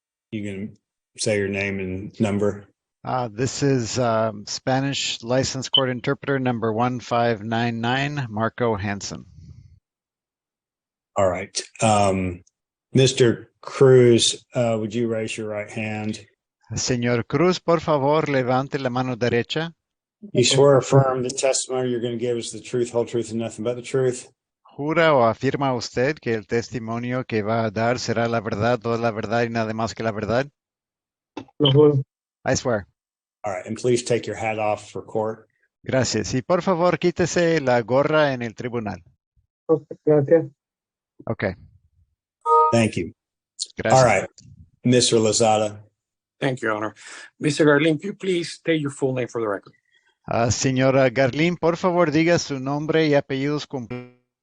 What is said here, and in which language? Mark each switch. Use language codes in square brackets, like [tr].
[en] you can say your name and number. This is Spanish License Court Interpreter number 1599, Marco Hansen. All right. Mr. Cruz, would you raise your right hand? [es] Señor Cruz, por favor, levante la mano derecha. [en] You swear or affirm the testimony you're going to give is the truth, whole truth, and nothing but the truth? [es] ¿Jura o afirma usted que el testimonio que va a dar será la verdad, toda la verdad y nada más que la verdad? Lo juro. [en] I swear. All right. And please take your hat off for court. [es] Gracias. Y por favor, quítese la gorra en el tribunal. Gracias. [en] Okay. Thank you. [es] Gracias. [en] All right. Mr. Lozada. Thank you, Your Honor. Mr. Garlin, could you please state your full name for the record? [es] Señora Garlin, por favor, diga su nombre y apellidos completos.